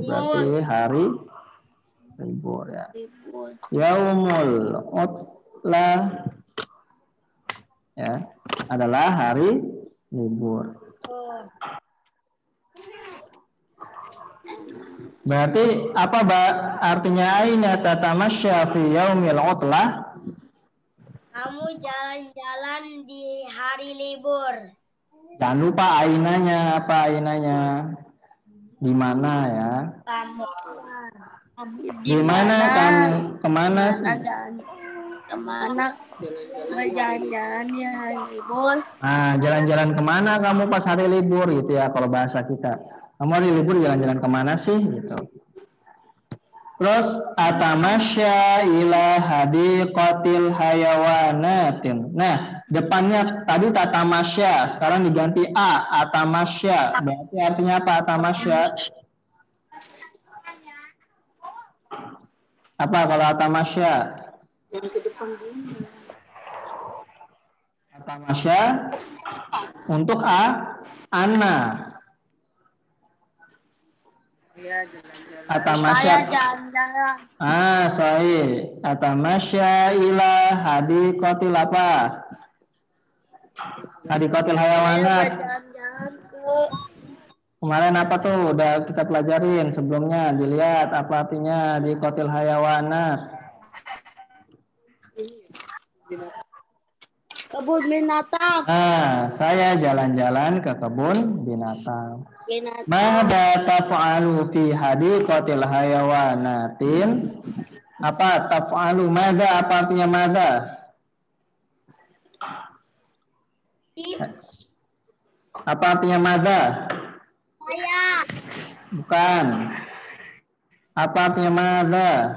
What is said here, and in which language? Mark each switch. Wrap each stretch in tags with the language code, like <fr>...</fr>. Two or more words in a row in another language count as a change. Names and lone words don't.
<id>Berarti hari libur ya.</id> <ar>يوم العطلة</ar> <id>ya adalah hari libur. Berarti apa artinya</id> <ar>أين تتمشى في يوم العطلة?</ar> <id>Kamu jalan-jalan di hari libur. Jangan lupa ainanya, apa ainanya? Di mana ya? Di mana kamu? Kemana sih? Kemana berjalan-jalan ya libur? Jalan-jalan kemana kamu pas hari libur gitu ya kalau bahasa kita. Kamu hari libur jalan-jalan kemana sih gitu.</id> <ar>Terus أتمشى إلى حديقة الحيوانات.</ar> <id>Nah, depannya tadi tatamasya, sekarang diganti atamasya. Berarti artinya apa atamasya? Apa kalau atamasya? Yang ke depan dulu. Atamasya untuk ana. Atamasya. Jalan-jalan. Sahih.</id> <ar>أتمشى إلى حديقة apa? حديقة الحيوانات.</ar> <id>Jalan-jalan ke Kemarin apa tuh? Udah kita pelajarin sebelumnya. Dilihat apa artinya</id> <ar>حديقة الحيوانات.</ar> <id>kebun binatang. Saya jalan-jalan ke kebun binatang.</id> <ar>ماذا تفعل في حديقة الحيوانات?</ar> <id>Apa taf'alu? Mada apa artinya mada? Apa artinya mada? Saya. Bukan. Apa artinya mada?</id>